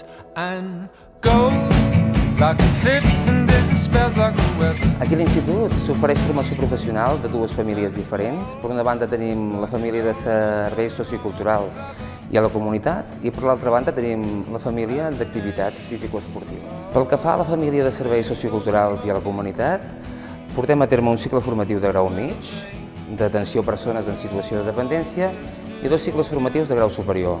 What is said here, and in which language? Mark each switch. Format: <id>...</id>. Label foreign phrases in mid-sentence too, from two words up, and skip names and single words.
<en>and goes like it fits and disappears like a web.</en> <ca>Aquí a l'Institut s'ofereix formació professional de dues famílies diferents. Per una banda tenim la família de serveis socioculturals i a la comunitat, i per l'altra banda tenim la família d'activitats físico-esportives. Pel que fa a la família de serveis socioculturals i a la comunitat, portem a terme un cicle formatiu de grau mig, d'atenció a persones en situació de dependència, i dos cicles formatius de grau superior.</ca>